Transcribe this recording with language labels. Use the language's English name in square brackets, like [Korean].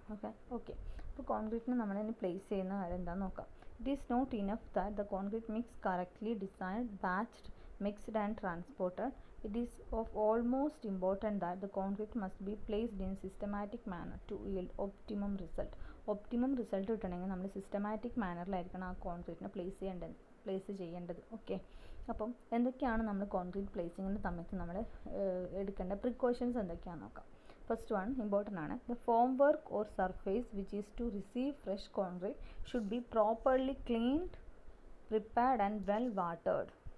[Malayalam] Okay, അപ്പോൾ കോൺക്രീറ്റിന് നമ്മളിനി place ചെയ്യുന്ന കാര്യം എന്താണെന്ന് നോക്കാം. [English] It is not enough that the concrete mix correctly designed, batched, mixed and transported. It is of almost important that the concrete must be placed in systematic manner to yield optimum result. Optimum result [Malayalam] കിട്ടണമെങ്കിൽ നമ്മൾ systematic മാനറിലായിരിക്കണം ആ കോൺക്രീറ്റിനെ place ചെയ്യേണ്ടത്. Okay, അപ്പം എന്തൊക്കെയാണ് നമ്മൾ concrete പ്ലേസിങ്ങിൻ്റെ സമയത്ത് നമ്മൾ എടുക്കേണ്ട പ്രിക്കോഷൻസ് എന്തൊക്കെയാണെന്ന് നോക്കാം. ഫസ്റ്റ് വൺ ഇമ്പോർട്ടൻ്റ് ആണ്. [English] The form work or surface which is to receive fresh concrete should be properly cleaned, prepared and well watered.